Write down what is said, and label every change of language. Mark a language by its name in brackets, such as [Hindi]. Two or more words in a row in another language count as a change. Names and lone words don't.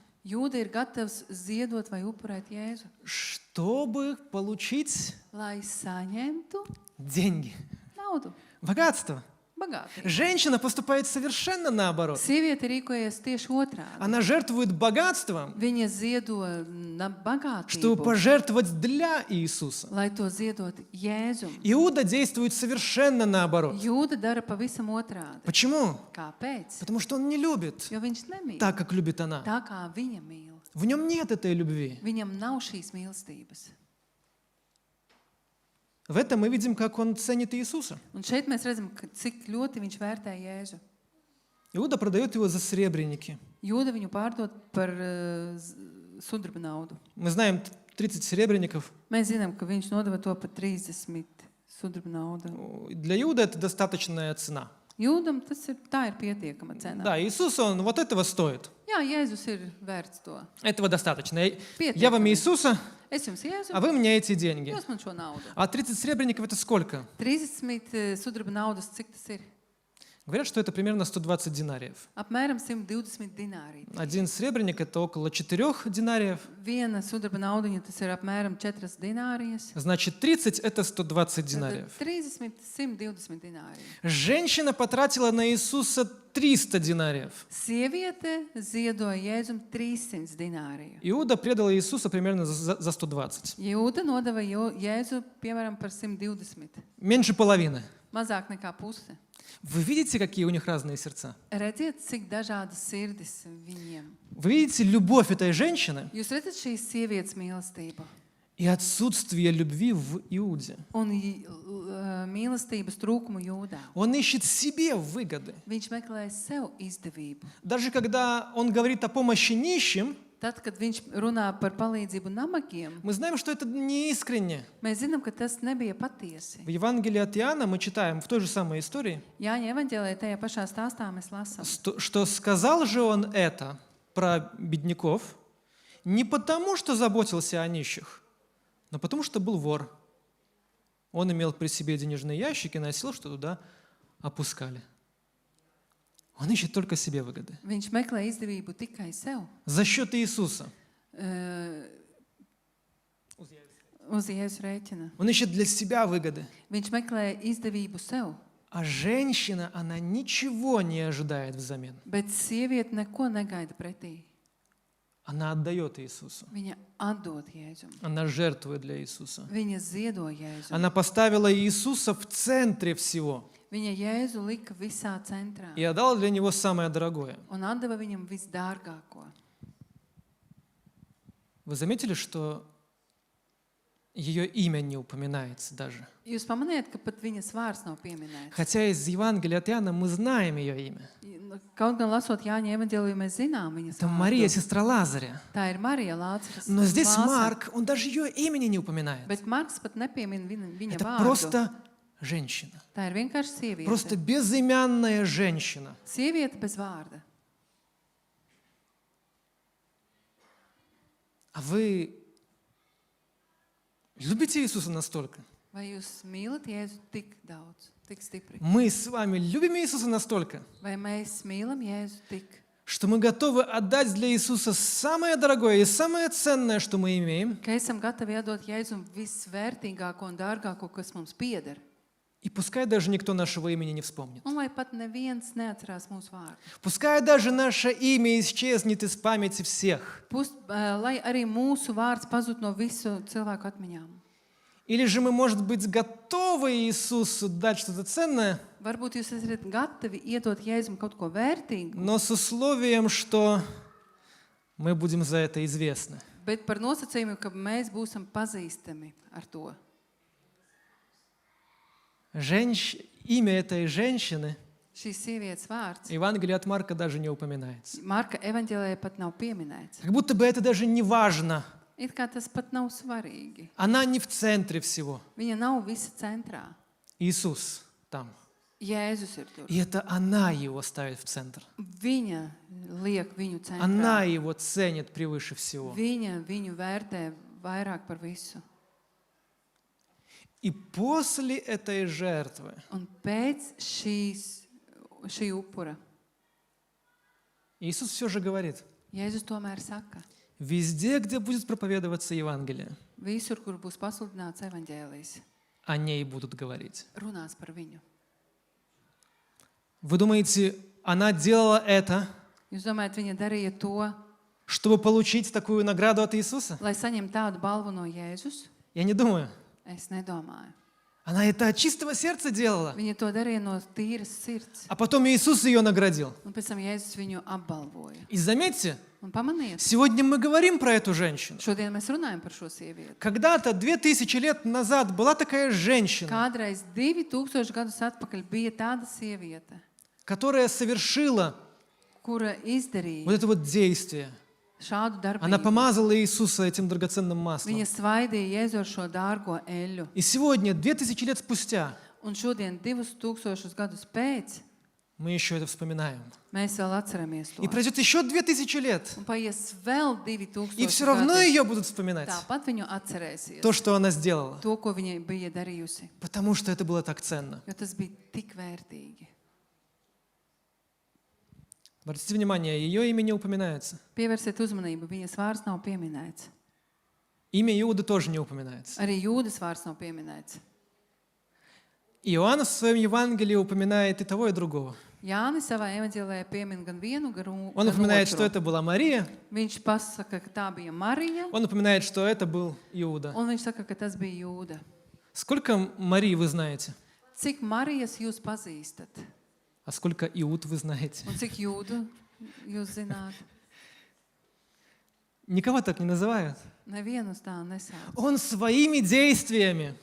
[Latvian] Jūda ir gatavs ziedot vai upurēt Jēzu, [Russian] чтобы получить [Latvian] lai saņemtu [Russian] деньги, [Latvian] naudu, [Russian] богатство. [Latvian] bagātību. [Russian] Женщина поступает совершенно наоборот. [Latvian] Sieviete rīkojas tieši otrādi. [Russian] Она жертвует богатством, [Latvian] Viņa ziedo [Russian] чтобы [Latvian] bagātību, [Russian] пожертвовать для Иисуса. [Latvian] lai to ziedot Jēzum. [Russian] Иуда действует совершенно наоборот. [Latvian] Jūda dara pavisam otrādi. [Russian] Почему? [Latvian] Kāpēc? [Russian] Потому что он не любит [Latvian] Jo viņš nemīl [Russian] так, как любит она. [Latvian] tā, kā viņa mīl. [Russian] В нем нет этой любви. [Latvian] Viņam nav šīs mīlestības. [Russian] В этом мы видим, как он ценит Иисуса. [Latvian] Un šeit mēs redzam, cik ļoti viņš vērtē Jēzu. [Russian] Иуда продает его за сребреники. [Latvian] Jūda viņu pārdod par sudraba naudu. [Russian] Мы знаем 30 серебряников. [Latvian] Mēs zinām, ka viņš nodeva to par 30 sudraba naudu. [Russian] Для Иуды это достаточная цена. [Latvian] Jūdam tā ir pietiekama cena. [Russian] Да, Иисус, он вот этого стоит. [Latvian] Jā, Jēzus ir vērts to. [Russian] Этого достаточно. Я [Latvian] Pietiekami. [Russian] вам Иисуса, [Latvian] Es jums Jēzu, [Russian] а вы мне эти деньги. [Latvian] jūs man šo naudu. [Russian] А 30 серебряников это сколько? [Latvian] 30 sudraba naudas, cik tas ir? [Russian] Говорят, что это примерно 120 динариев. [Latvian] Apmēram 120 dinārī. [Russian] Один серебряник это около 4 динариев. [Latvian] Viena sudraba naudiņa, tas ir apmēram 4 dinārijas. [Russian] Значит, 30 это 120 [Latvian] Tad [Russian] динариев. [Latvian] 30, 120 dināriju. [Russian] Женщина потратила на Иисуса 300 динариев. [Latvian] Sieviete ziedoja Jēzum 300 dināriju. [Russian] Иуда предал Иисуса примерно за 120. [Latvian] Jūda nodeva Jēzu, piemēram, par 120. [Russian] Меньше половины. [Latvian] Mazāk nekā puse. [Russian] Вы видите, какие у них разные сердца? [Latvian] Redziet, cik dažādas sirdis viņiem. [Russian] Вы видите любовь этой женщины [Latvian] Jūs redzat šīs sievietes mīlestību [Russian] и отсутствие любви в Иуде. [Latvian] un mīlestības trūkumu Jūdā. [Russian] Он ищет себе выгоды. [Latvian] Viņš meklē sev izdevību. [Russian] Даже когда он говорит о помощи нищим, [Latvian] Tad, kad viņš runā par palīdzību nabagiem, [Russian] мы знаем, что это не искренне. [Latvian] mēs zinām, ka tas nebija patiesi. [Russian] В Евангелии от Иоанна мы читаем в той же самой истории, [Latvian] Jāņa evaņģēlē tajā pašā stāstā mēs lasām, [Russian] что сказал же он это про бедняков не потому, что заботился о нищих, но потому, что был вор. Он имел при себе денежные ящики, носил, что туда опускали. Он ищет только себе выгоды. [Latvian] viņš meklē izdevību tikai sev, [Russian] За счет Иисуса. [Latvian] uz Jēzus rēķina. [Russian] Он ищет для себя выгоды. [Latvian] Viņš meklē izdevību sev, [Russian] А женщина, она ничего не ожидает взамен. [Latvian] bet sieviete neko negaida pretī. [Russian] Она отдает Иисусу. [Latvian] Viņa atdod Jēzum. [Russian] Она жертвует для Иисуса. [Latvian] Viņa ziedo Jēzum. [Russian] Она поставила Иисуса в центре всего [Latvian] Viņa Jēzu lika visā centrā [Russian] и отдала для него самое дорогое. [Latvian] un atdeva viņam visdārgāko. [Russian] Вы заметили, что ее имя не упоминается даже? [Latvian] Jūs pamanījāt, ka pat viņas vārds nav pieminēts. [Russian] Хотя из Евангелия от Иоанна мы знаем ее имя. [Latvian] Kaut gan lasot Jāņa evaņģēliju, mēs zinām viņas [Russian] Это [Latvian] vārdu. [Russian] Мария, сестра Лазаря. [Latvian] Tā ir Marija Lācaras [Russian] Но здесь [Latvian] māsa. [Russian] Марк, он даже ее имени не упоминает. [Latvian] Bet Marks pat nepiemina viņa [Russian] Это [Latvian] vārdu. [Russian] просто женщина. [Latvian] Tā ir vienkārši sieviete. [Russian] Просто безымянная женщина. [Latvian] Sieviete bez vārda. [Russian] А вы любите Иисуса настолько? [Latvian] Vai jūs mīlat Jēzu tik daudz, tik stipri? [Russian] Мы с вами любим Иисуса настолько, [Latvian] Vai mēs mīlam Jēzu tik, [Russian] что мы готовы отдать для Иисуса самое дорогое и самое ценное, что мы имеем, [Latvian] ka esam gatavi iedot Jēzum visvērtīgāko un dārgāko, kas mums pieder? [Russian] и пускай даже никто нашего имени не вспомнит. [Latvian] Un lai pat neviens neatcerās mūsu vārdu. [Russian] Пускай даже наше имя исчезнет из памяти всех. [Latvian] Lai arī mūsu vārds pazūd no visu cilvēku atmiņām. [Russian] Или же мы, может быть, готовы Иисусу дать что-то ценное, [Latvian] Varbūt jūs esat gatavi iedot Jēzum kaut ko vērtīgu, [Russian] но с условием, что мы будем за это известны. [Latvian] bet par nosacījumu, ka mēs būsim pazīstami ar to. [Russian] Имя этой женщины [Latvian] Šīs sievietes vārds [Russian] Евангелие от Марка даже не упоминается. [Latvian] Marka evaņģēlē pat nav pieminēts. [Russian] Как будто бы это даже не важно. [Latvian] It kā tas pat nav svarīgi. [Russian] Она не в центре всего. [Latvian] Viņa nav visa centrā. [Russian] Иисус там. [Latvian] Jēzus ir tur. [Russian] И это она его ставит в центр. [Latvian] Viņa liek viņu centrā. [Russian] Она его ценит превыше всего. [Latvian] Viņa viņu vērtē vairāk par visu. [Russian] И после этой жертвы [Latvian] Un pēc šī upura [Russian] Иисус все же говорит, [Latvian] Jēzus tomēr saka, [Russian] везде, где будет проповедоваться Евангелие, [Latvian] visur, kur būs pasludināts evaņģēlijs, [Russian] о ней будут говорить. [Latvian] runās par viņu. [Russian] Вы думаете, она делала это, [Latvian] Jūs domājat, viņa darīja to, [Russian] чтобы получить такую награду от Иисуса? [Latvian] lai saņemtu tādu balvu no Jēzus? [Russian] Я не думаю. [Latvian] Es nedomāju. [Russian] Она это от чистого сердца делала. [Latvian] Viņa to darīja no tīras sirds. [Russian] А потом Иисус ее наградил. [Latvian] Un pēc tam Jēzus viņu apbalvoja. [Russian] И заметьте, [Latvian] Un pamaniet, [Russian] сегодня мы говорим про эту женщину. [Latvian] šodien mēs runājam par šo sievieti. [Russian] Когда-то, 2000 лет назад, была такая женщина, [Latvian] Kādreiz 2000 gadus atpakaļ bija tāda sieviete, [Russian] которая совершила [Latvian] kura [Russian] вот [Latvian] izdarīja [Russian] это вот действие. [Latvian] šādu [Russian] Она [Latvian] darbību. [Russian] помазала Иисуса этим драгоценным маслом. [Latvian] Viņa svaidīja Jēzu ar šo dārgo eļļu. [Russian] И сегодня, 2000 лет спустя, [Latvian] Un šodien, 2000 gadus pēc, [Russian] мы еще это вспоминаем. [Latvian] mēs vēl atceramies to. [Russian] И пройдет еще 2000 лет, [Latvian] Un paies vēl [Russian] и все [Latvian] 2000 [Russian] равно [Latvian] gadi. [Russian] ее будут вспоминать. [Latvian] Tāpat viņu atcerēsies. [Russian] То, что она сделала. [Latvian] To, ko viņa bija darījusi. [Russian] Потому что это было так ценно. [Latvian] Jo tas bija tik vērtīgi. [Russian] Обратите внимание, ее имя не упоминается. [Latvian] Pievērsiet uzmanību, viņas vārds nav pieminēts. [Russian] Имя Иуды тоже не упоминается. [Latvian] Arī Jūdas vārds nav pieminēts. [Russian] Иоанн в своем Евангелии упоминает и того, и другого. [Latvian] Jānis savā evaņģēlijā piemin gan vienu, gan [Russian] Он упоминает, [Latvian] otru. [Russian] что это была Мария, [Latvian] Viņš pasaka, ka tā bija Marija, [Russian] он упоминает, что это был Иуда. [Latvian] un viņš saka, ka tas bija Jūda. [Russian] Сколько Марии вы знаете? [Latvian] Cik Marijas jūs pazīstat? [Russian] А сколько Иуд вы знаете? [Latvian] Un cik Jūdu jūs zināt? [Russian] Никого так не называют. [Latvian] Nevienu uz tā nesauc. [Russian] Он своими действиями,